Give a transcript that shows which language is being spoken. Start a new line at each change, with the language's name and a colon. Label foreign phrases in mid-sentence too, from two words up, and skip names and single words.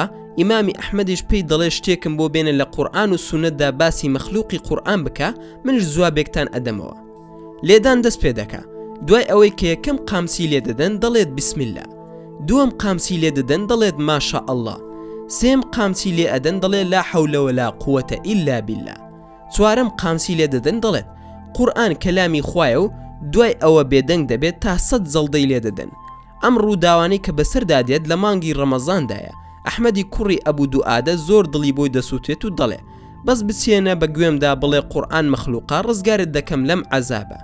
Central Kurdish: ئیمامی ئەحمەدیش پێی دەڵێ شتێکم بۆ بێنە لە قورئان و سونەتدا باسی مەخلوقی قورئان بکە، منش جوابێکتان ئەدەمەوە. لێدان دەست پێ دەکا. دوای ئەوەی کە یەکەم قامسی لێ دەدەن دەڵێت
Arabic: بسم الله،
Central Kurdish: دووەم قامسی لێ دەدەن دەڵێت
Arabic: ماشاء الله،
Central Kurdish: سێم قامسی لێ ئەدەن دەڵێت
Arabic: لا حول ولا قوة إلا بالله،
Central Kurdish: چوارەم قامسی لێ دەدەن دەڵێت قورئان کەلامی خوایە و دوای ئەوە بێدەنگ دەبێت تا 100 جەڵدەی لێ دەدەن. ئەم ڕووداوانەی کە بەسەردا دێت لە مانگی ڕەمەزاندایە. ئەحمەدی کوڕی ئەبوو دوعادە زۆر دڵی بۆی دەسووتێت و دەڵێ بەس بچێنە بە گوێمدا بڵێ قورئان مەخلوقە، ڕزگارت دەکەم لەم عەزابە.